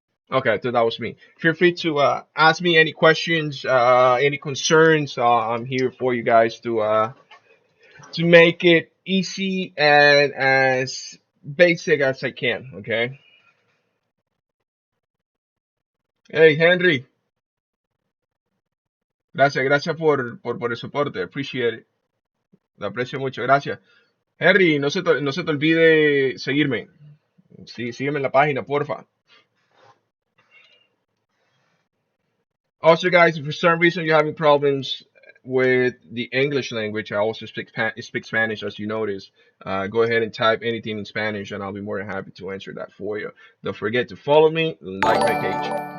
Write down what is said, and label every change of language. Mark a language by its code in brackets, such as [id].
[en] Okay, so that was me. Feel free to ask me any questions, any concerns. I'm here for you guys to make it easy and as basic as I can. Okay. [es] Hey, Henry, gracias por el soporte. [en] Appreciate it. [es] Lo aprecio mucho. Gracias. Henry, no se te olvide seguirme. Sí, sígueme en la página, porfa. [en] Also, guys, if for some reason you're having problems with the English language, I also speak Spanish, as you notice. Go ahead and type anything in Spanish, and I'll be more than happy to answer that for you. Don't forget to follow me, like my page.